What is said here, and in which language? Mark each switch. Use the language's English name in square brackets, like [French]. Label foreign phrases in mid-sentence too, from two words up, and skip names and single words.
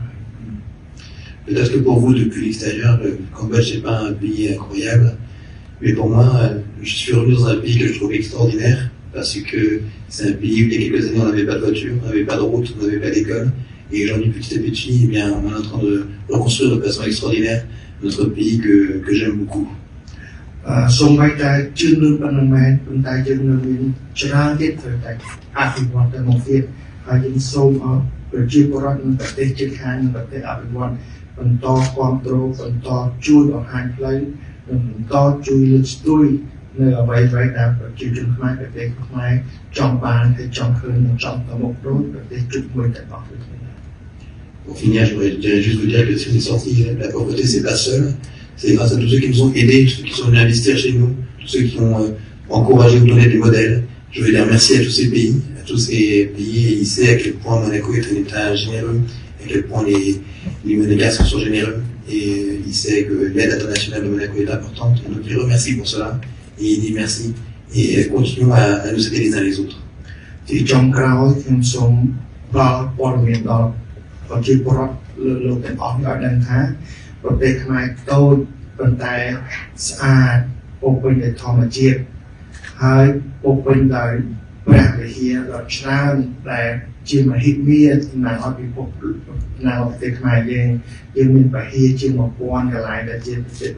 [French] Peut-être que pour vous, depuis l'extérieur, le Cambodge n'est pas un pays incroyable. Mais pour moi, je suis revenu dans un pays que je trouve extraordinaire parce que c'est un pays où il y a quelques années on n'avait pas de voiture, on n'avait pas de route, on n'avait pas d'école. Et aujourd'hui, petit à petit, eh bien, on est en train de reconstruire de façon extraordinaire notre pays que j'aime beaucoup. [Khmer] សូមឲ្យតែជឿនលឿនប៉ុណ្ណឹងមែនប៉ុន្តែយើងនៅមានច្រើនទៀតត្រូវតែអភិវឌ្ឍទៅមុខទៀតហើយយើងសូមឲ្យប្រជាពលរដ្ឋនៅប្រទេសជិតខាងនិងប្រទេសអភិវឌ្ឍបន្តគាំទ្របន្តជួយបង្ហាញផ្លូវ បន្តជួយលើកស្ទួយនៅអ្វីៗដែលប្រជាជនខ្មែរប្រទេសខ្មែរចង់បានហើយចង់ឃើញនិងចង់ទៅមុខដូចប្រទេសជិតមួយទាំងអស់ដូចគ្នា [French] Pour finir, je voudrais juste vous dire que si on est sorti de la pauvreté, c'est pas seul. C'est grâce à tous ceux qui nous ont aidés, ceux qui sont venus investir chez nous, tous ceux qui ont encouragé, nous donné des modèles. Je veux dire merci à tous ces pays, et il sait à quel point Monaco est un État généreux, à quel point les Monégasques sont généreux. Et il sait que l'aide internationale de Monaco est importante, et donc il remercie pour cela, et il dit merci, et continuons à nous aider les uns les autres. [Khmer] ទីចុងក្រោយខ្ញុំសូមផ្ដល់ព័ត៌មានដល់ប្រជាពលរដ្ឋលើលោកទាំងអស់ឲ្យដឹងថាបប្រទេសខ្មែរតូចប៉ុន្តែស្អាតពោពេញដោយធម្មជាតិហើយពោពេញដោយព្រះវិហារដ៏ច្រើនដែលជាមហិមាតំណាងឲ្យពិភពនៅប្រទេសខ្មែរយើងមានវិហារជាង 1000 កន្លែងដែលជាប្រទេស